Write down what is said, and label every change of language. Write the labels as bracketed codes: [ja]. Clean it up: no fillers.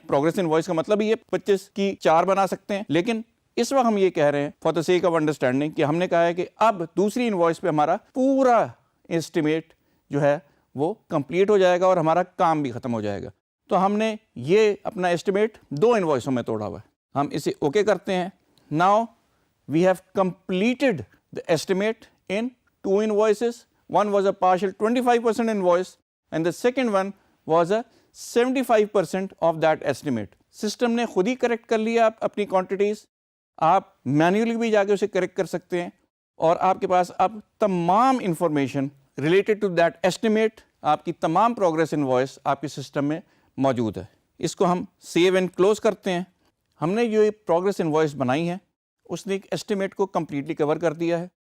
[ur] Progress invoice کا مطلب یہ 25 کی 4 بنا سکتے ہیں, لیکن اس وقت ہم یہ کہہ رہے ہیں [en] for the sake of understanding [ur] کہ ہم نے کہا ہے کہ اب دوسری انوائس پہ ہمارا پورا ایسٹیمیٹ جو ہے وہ کمپلیٹ ہو جائے گا اور ہمارا کام بھی ختم ہو جائے گا. تو ہم نے یہ اپنا ایسٹیمیٹ 2 انوائسوں میں توڑا ہوا ہے. ہم اسے اوکے کرتے ہیں. [en] Now we have completed the estimate in 2 invoices. One was a partial 25% invoice and the second one was a 75% of that estimate. [ur] System نے خود ہی کریکٹ کر لیا اپنی کوانٹٹیز. آپ مینولی بھی جا کے اسے کریکٹ کر سکتے ہیں, اور آپ کے پاس اب تمام information [en] related to that estimate, [ur] آپ کی تمام پروگرس انوائس آپ کے سسٹم میں موجود ہے. اس کو ہم سیو اینڈ کلوز کرتے ہیں. ہم نے جو پروگرس انوائس بنائی ہے اس نے ایک ایسٹیمیٹ کو کمپلیٹلی کور کر دیا ہے.